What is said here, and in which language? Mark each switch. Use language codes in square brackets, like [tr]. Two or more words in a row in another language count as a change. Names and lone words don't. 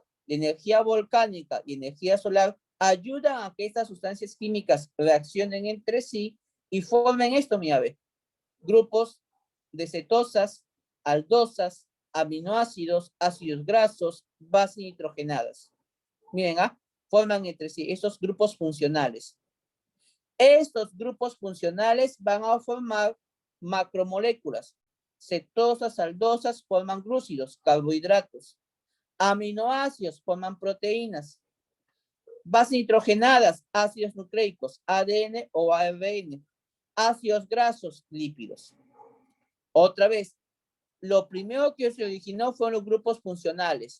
[es] La energía volcánica y energía solar ayudan a que estas sustancias químicas reaccionen entre sí y formen esto, mira, ve, grupos de cetosas, aldosas, aminoácidos, ácidos grasos, bases nitrogenadas. Miren, forman entre sí estos grupos funcionales. Estos grupos funcionales van a formar macromoléculas. Cetosas, aldosas forman glúcidos, carbohidratos. Aminoácidos forman proteínas. Bases nitrogenadas, ácidos nucleicos, ADN o ARN. Ácidos grasos, lípidos. Otra vez, lo primero que se originó fueron los grupos funcionales.